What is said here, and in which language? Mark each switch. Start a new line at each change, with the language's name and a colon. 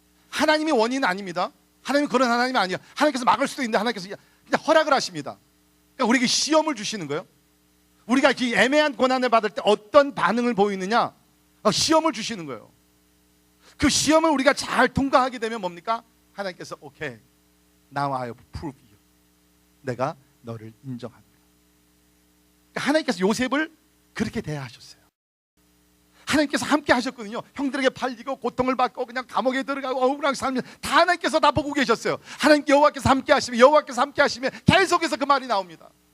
Korean: 하나님이 원인은 아닙니다. 하나님이 그런 하나님이 아니에요. 하나님께서 막을 수도 있는데 하나님께서 그냥 허락을 하십니다. 그러니까 우리에게 시험을 주시는 거예요. 우리가 이 애매한 고난을 받을 때 어떤 반응을 보이느냐, 시험을 주시는 거예요. 그 시험을 우리가 잘 통과하게 되면 뭡니까? 하나님께서 오케이,
English: now I approve you.
Korean: 내가 너를 인정합니다. 그러니까 하나님께서 요셉을 그렇게 대하셨어요. 하나님께서 함께 하셨거든요. 형들에게 팔리고 고통을 받고 그냥 감옥에 들어가고 억울하게 살면 다 하나님께서 다 보고 계셨어요. 하나님 여호와께서 함께 하시면, 여호와께서 함께 하시면 계속해서 그 말이 나옵니다.